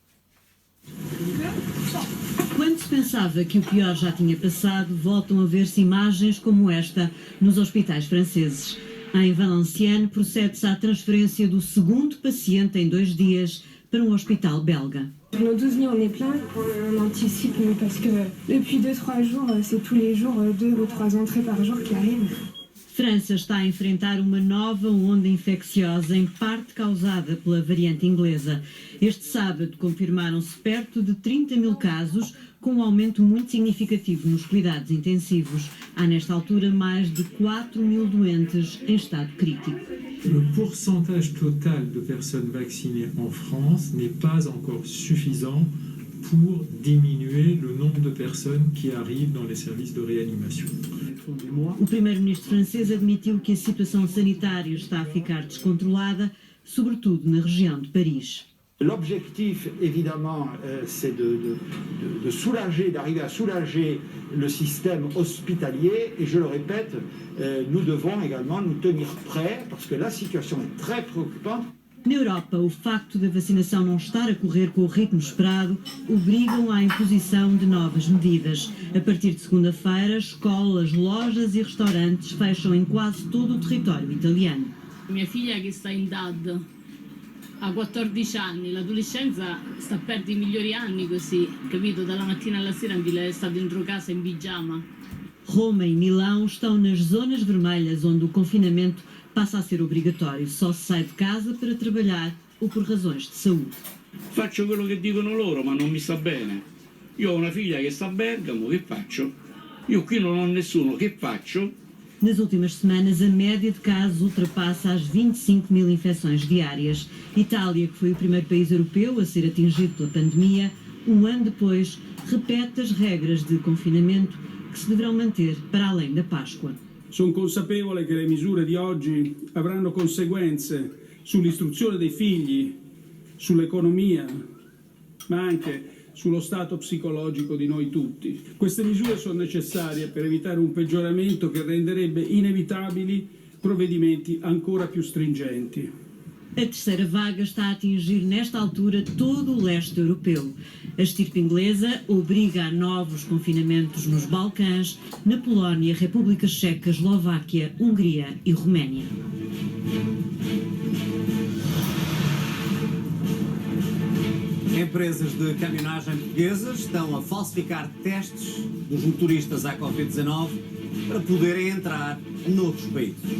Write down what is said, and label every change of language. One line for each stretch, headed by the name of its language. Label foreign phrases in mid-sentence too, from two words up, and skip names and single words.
Portuguese: Quando se pensava que o pior já tinha passado, voltam a ver-se imagens como esta nos hospitais franceses. Em Valenciennes, procede-se à transferência do segundo paciente em 2 dias para um hospital belga.
French: Nos 12 lits, on est plein, on anticipe parce que depuis 2-3 jours, c'est tous les jours 2 ou 3 entrées par jour qui arrivent.
Portuguese: França está a enfrentar uma nova onda infecciosa, em parte causada pela variante inglesa. Este sábado confirmaram-se perto de 30 mil casos, com um aumento muito significativo nos cuidados intensivos. Há, nesta altura, mais de 4.000 doentes em estado crítico.
French: Le pourcentage total de personnes vaccinées en France n'est pas encore suffisant pour diminuer le nombre de personnes qui arrivent dans les services de réanimation.
Portuguese: O primeiro-ministro francês admitiu que a situação sanitária está a ficar descontrolada, sobretudo na região de Paris.
French: L'objectif, évidemment, c'est de soulager, d'arriver à soulager le système hospitalier. Et je le répète, nous devons également nous tenir prêts parce que la situation est très préoccupante.
Portuguese: Na Europa, o facto da vacinação não estar a correr com o ritmo esperado obrigam à imposição de novas medidas. A partir de segunda-feira, escolas, lojas e restaurantes fecham em quase todo o território italiano.
Italian: Mia figlia che sta in DAD ha 14 anni, l'adolescenza sta a perdere i migliori anni così, capito? Dalla mattina alla sera lei sta dentro casa in pigiama.
Portuguese: Roma e Milão estão nas zonas vermelhas onde o confinamento passa a ser obrigatório. Só se sai de casa para trabalhar ou por razões de saúde.
Italian: Faccio quello che dicono loro, ma non mi sta bene. Io ho una figlia che sta a Bergamo, che faccio? Io qui non ho nessuno, che faccio?
Portuguese: Nas últimas semanas, a média de casos ultrapassa as 25.000 infecções diárias. Itália, que foi o primeiro país europeu a ser atingido pela pandemia, um ano depois, repete as regras de confinamento que se deverão manter para além da Páscoa.
Italian: Sono consapevole che le misure di oggi avranno conseguenze sull'istruzione dei figli, sull'economia, ma anche sullo stato psicologico di noi tutti. Queste misure sono necessarie per evitare un peggioramento che renderebbe inevitabili provvedimenti ancora più stringenti.
Portuguese: A terceira vaga está a atingir nesta altura todo o leste europeu. A estirpe inglesa obriga a novos confinamentos nos Balcãs, na Polónia, República Checa, Eslováquia, Hungria e Roménia. Empresas de caminhonagem portuguesas estão a falsificar testes dos motoristas à Covid-19 para poderem entrar noutros países.